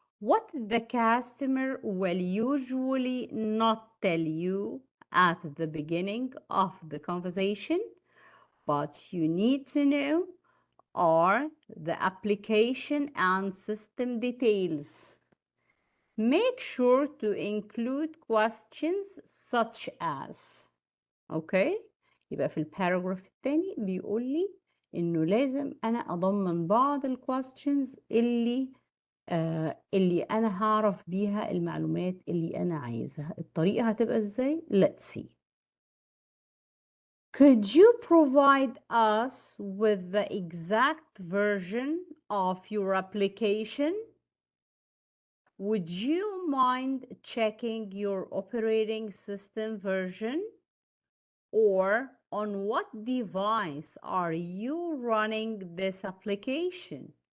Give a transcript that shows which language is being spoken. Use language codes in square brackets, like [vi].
[en] what the customer will usually not tell you at the beginning of the conversation, but you need to know are the application and system details. Make sure to include questions such as okay. [ar] يبقى في الباراجراف الثاني بيقول لي انه لازم انا اضمن بعض الكويستشنز اللي انا هعرف بيها المعلومات اللي انا عايزها. الطريقة هتبقى ازاي؟ [en] Let's see. Could you provide us with the exact version of your application? Would you mind checking your operating system version? Or on what device are you running this application?